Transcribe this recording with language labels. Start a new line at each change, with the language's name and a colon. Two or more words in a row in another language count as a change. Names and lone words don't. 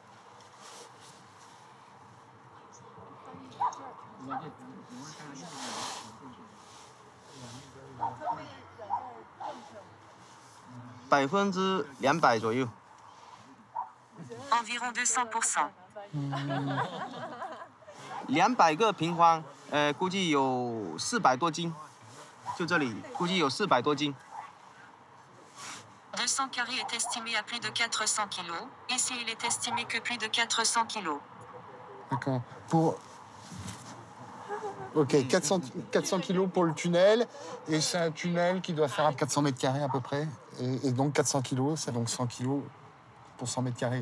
French: Environ 200%.
Chinese: 200 个平方，估计有400多斤，就这里估计有400多斤。
French: 200 carrés est estimé à plus de 400 kilos. Ici, il est estimé que plus de 400 kilos. D'accord. Ok, 400 kilos pour le tunnel. Et c'est un tunnel qui doit faire 400 mètres carrés à peu près. Et donc 400 kilos, c'est donc 100 kilos pour 100 mètres carrés.